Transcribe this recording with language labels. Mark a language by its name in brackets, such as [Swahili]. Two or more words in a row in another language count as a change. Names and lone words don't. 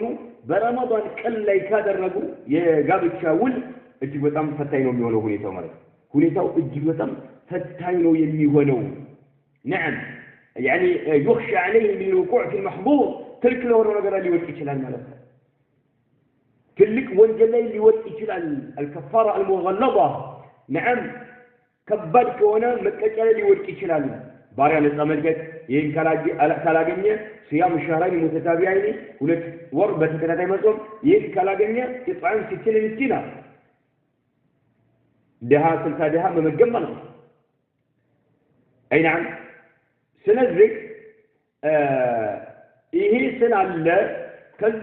[Amharic] በረመዳን ቀን ላይ ካደረጉ የጋብቻ ውል እጅግ በጣም ፈታኝ ነው የሚሆነው ሁኔታው ማለት ነው። ሁኔታው እጅግ በጣም ፈታኝ ነው የሚሆነው [Arabic] نعم يعني يخشى عليه من الوقوع في المحظور تلك له [Amharic] ነገር ሊወጥ ይችላል ማለት ነው። ትልቅ ወንጀል ላይ ሊወጥ ይችላል። [Arabic] الكفاره المغلظه نعم [Amharic] ከባድ ከሆነ መቀጫ ላይ ሊወጥ ይችላል። ባሪያ ነፃ መልቀቅ ይሄን ካላገኘ [Arabic] صيام شهرين متتابعين [Amharic] ሁለት ወር በተከታታይ መጾም ይሄን ካላገኘ ኢጥዓም 60 ምስኪና ደሃ 60 ደሃ መመገብ ማለት ነው። አይ نعم ስለዚህ ይሄ ስላለ ከዛ